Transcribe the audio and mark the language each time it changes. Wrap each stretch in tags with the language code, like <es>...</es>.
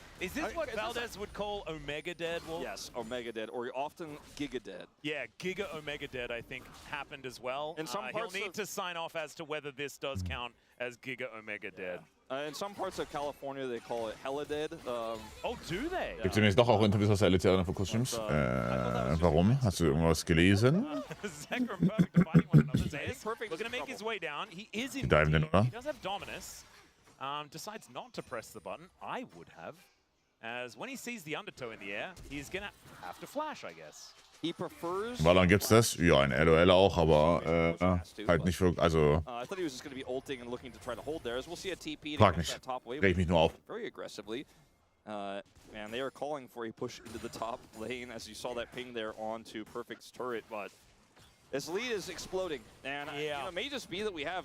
<en>Is this what Valdez would call Omega Dead? Wolf? Yes, Omega Dead, or often Giga Dead. Yeah, Giga Omega Dead, I think, happened as well. In some parts he'll need to sign off as to whether this does count as Giga Omega Dead. In some parts of California, they call it Hella Dead. Oh, do they?</en> <de>Gibt es übrigens doch auch Interviews aus der LCK vor kurzem. Warum? Hast du irgendwas gelesen?</de> <en>Zeka and Perfect are fighting one another. Zeus looking to make his way down. He is in. He does have Dominus. Decides not to press the button. I would have. As when he sees the undertow in the air, he's gonna have to flash, I guess. He prefers.</en> <de>Ballern gibt's das? Ja, in LOL auch, aber halt nicht für, also.</de> <en>I thought he was just gonna be ulting and looking to try to hold there. As we'll see a TP</en> <de>Frag nicht.</de> <en>that top wave.</en> <de>Reg mich nur auf.</de> <en>Very aggressively. And they are calling for a push into the top lane, as you saw that ping there onto Perfect's turret, but. This lead is exploding, and it may just be that we have.</en>